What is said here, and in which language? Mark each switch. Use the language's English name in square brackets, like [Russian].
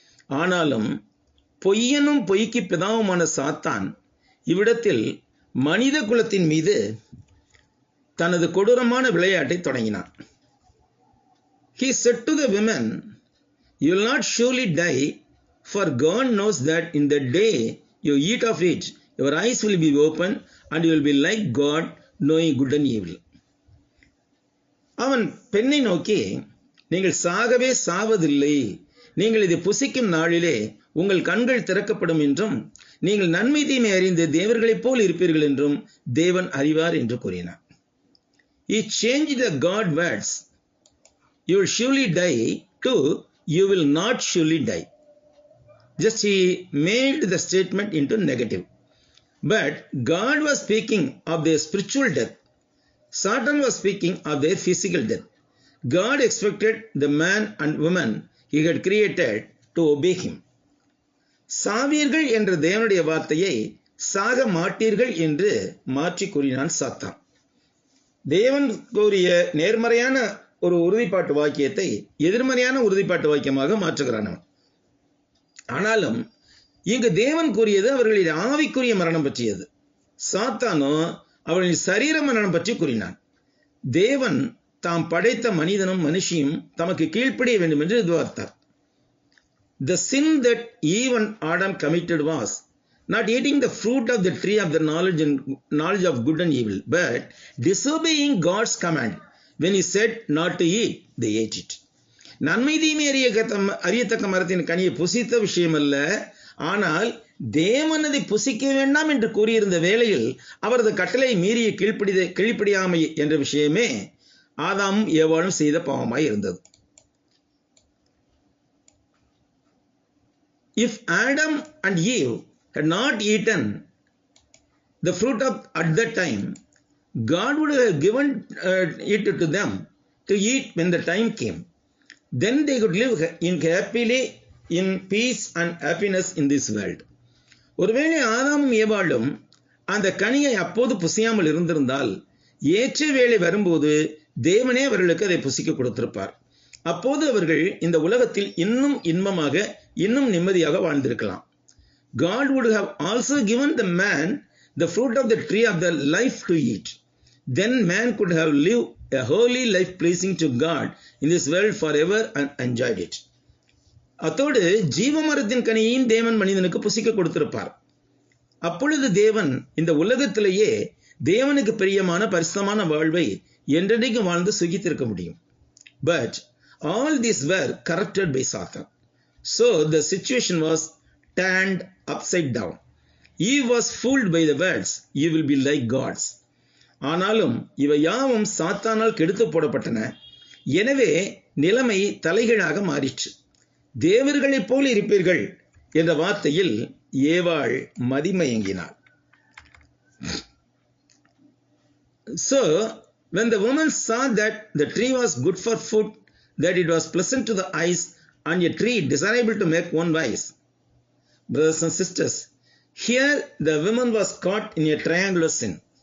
[Tamil] ஆனாலும் பொய்யனும் பொய்க்கு பிதாவுமான சாத்தான் இவ்விடத்தில் மனித குலத்தின் மீது தனது கொடூரமான விளையாட்டை தொடங்கினான். [English] He said to the women, "You will not surely die, for God knows that in the day you eat of it, your eyes will be open and you will be like God, knowing good and evil." [Tamil] அவன் பெண்ணை நோக்கி, நீங்கள் சாகவே சாவதில்லை, நீங்கள் இதை புசிக்கும் நாளிலே உங்கள் கண்கள் திறக்கப்படும் என்றும் நீங்கள் நன்மை தீமை அறிந்து தேவர்களைப் போல் இருப்பீர்கள் என்றும் தேவன் அறிவார் என்று கூறினார். [English] He changed the God words, "You will surely die," to "You will not surely die." Just he made the statement into negative. But God was speaking of their spiritual death. Satan was speaking of their physical death. God expected the man and woman he had created to obey him. [Tamil] சாவீர்கள் என்ற தேவனுடைய வார்த்தையை சாக மாட்டீர்கள் என்று மாற்றி கூறினான் சாத்தான். தேவன் கூறிய நேர்மறையான ஒரு உறுதிப்பாட்டு வாக்கியத்தை எதிர்மறையான உறுதிப்பாட்டு வாக்கியமாக மாற்றுகிறான். ஆனாலும் இங்கு தேவன் கூறியது அவர்களின் ஆவிக்குரிய மரணம் பற்றியது. சாத்தானோ அவர்களின் சரீர மரணம் பற்றி கூறினான். தேவன் தாம் படைத்த மனிதனும் மனுஷியும் தமக்கு கீழ்ப்படிய வேண்டும் என்று எதிர்பார்த்தார். [English] The sin that Eve and Adam committed was not eating the fruit of the tree of the knowledge of good and evil, but disobeying God's command. When he said not to eat, they ate it. [Tamil] நன்மை தீமை அறியத்தக்க மரத்தின் கனியை புசித்த விஷயம் அல்ல, ஆனால் தேவன் அதை புசிக்க வேண்டாம் என்று கூறியிருந்த வேளையில் அவரது கட்டளை மீறிய கீழ்ப்படியாமை என்ற விஷயமே ஆதாமும் ஏவாளும் செய்த பாவமாய் இருந்தது. [English] If Adam and Eve had not eaten the fruit at that time, God would have given it to them to eat when the time came. Then they could live happily in peace and happiness in this world. [Tamil] ஒருவேளை ஆதாமும் ஏவாளும் அந்த கனியை அப்போது புசியாமல் இருந்திருந்தால் ஏற்ற வேளை வரும்போது தேவனே அவர்களுக்கு அதை புசிக்க கொடுத்திருப்பார். அப்போது அவர்கள் இந்த உலகத்தில் இன்னும் இன்பமாக இன்னும் நிம்மதியாக வாழ்ந்திருக்கலாம். [English] God would have also given the man the fruit of the tree of the life to eat. Then man could have lived a holy life pleasing to God in this world forever and enjoyed it. [Tamil] அத்தோடு ஜீவமரத்தின் கனியையும் தேவன் மனிதனுக்கு புசிக்க கொடுத்திருப்பார். அப்பொழுது தேவன் இந்த உலகத்திலேயே தேவனுக்கு பிரியமான பரிசுத்தமான வாழ்வை என்றென்றைக்கும் வாழ்ந்து சுகித்திருக்க முடியும். [English] But all these were corrupted by Satan. So the situation was turned upside down. Eve was fooled by the words, "You will be like gods." [Tamil] ஆனாலும் இவை யாவும் சாத்தானால் கெடுத்து போடப்பட்டன. எனவே நிலைமை தலைகீழாக மாறிற்று. தேவர்களைப் போல் இருப்பீர்கள் என்ற வார்த்தையில் ஏவாள் மதிமயங்கினாள். [English] So when the woman saw that the tree was good for food, that it was pleasant to the eyes, and a tree desirable to make one wise. Brothers and sisters, here the woman was caught in a triangular sin.